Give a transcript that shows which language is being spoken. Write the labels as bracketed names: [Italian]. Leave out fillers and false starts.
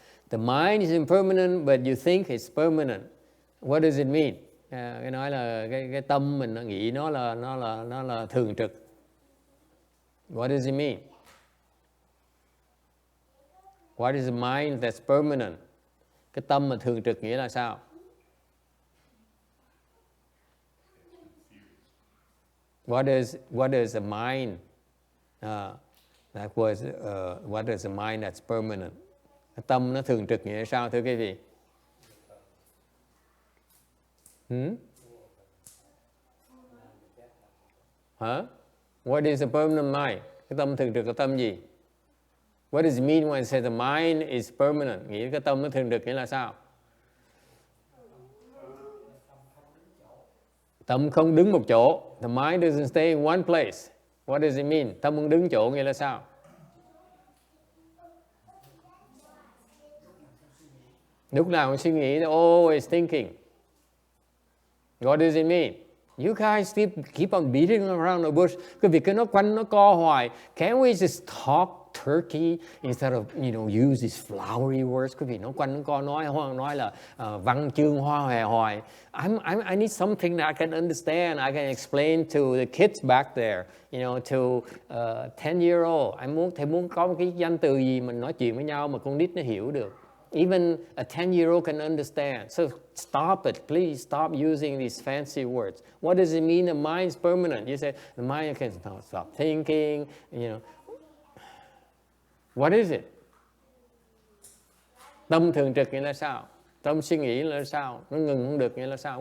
[English] The mind is impermanent, but you think it's permanent. What does it mean? [Vietnamese] Cái nói là cái tâm mình nó nghĩ nó là thường trực. [English] What does it mean? What is the mind that's permanent? [Vietnamese] Cái tâm mà thường trực nghĩa là sao? [English] What is a mind? What is a mind that's permanent? [Vietnamese] Cái tâm nó thường trực nghĩa là sao thưa quý vị? [English] What is a permanent mind? [Vietnamese] Cái tâm thường trực là tâm gì? [English] What does it mean when it says the mind is permanent? [Vietnamese] Nghĩa cái tâm nó thường trực nghĩa là sao? Tâm không đứng một chỗ. [English] The mind doesn't stay in one place. What does it mean? [Vietnamese] Tâm không đứng chỗ nghĩa là sao? Lúc nào cũng suy nghĩ, [English] always thinking. What does it mean? You guys keep on beating around the bush. [Vietnamese] Cái việc cái nó quanh nó co hoài. [English] Can't we just talk turkey instead of use these flowery words? [Vietnamese] Cái việc nó quanh nó co nói là văn chương hoa hòe hoài. [English] I need something that I can understand. I can explain to the kids back there. To 10-year-old. [Vietnamese] Thầy muốn có một cái danh từ gì mình nói chuyện với nhau mà con nít nó hiểu được. [English] Even a 10-year-old can understand. So stop it. Please stop using these fancy words. What does it mean the mind's permanent? You say the mind can stop thinking, What is it? [Vietnamese] Tâm thường trực nghĩa là sao? Tâm suy nghĩ là sao? Nó ngừng không được nghĩa là sao?